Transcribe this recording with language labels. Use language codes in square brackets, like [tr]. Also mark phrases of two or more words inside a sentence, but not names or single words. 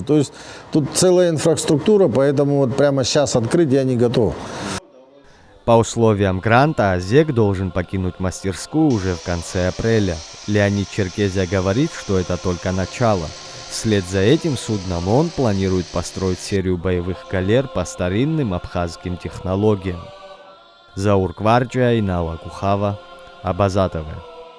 [ru] То есть тут целая инфраструктура, поэтому вот прямо сейчас открыть я не готов. По условиям гранта ОЗЕК должен покинуть мастерскую уже в конце апреля. Леонид Черкезия говорит, что это только начало. Вслед за этим судном он планирует построить серию боевых галер по старинным абхазским технологиям. Заур Кварджия и Нала Кухава, Абаза ТВ.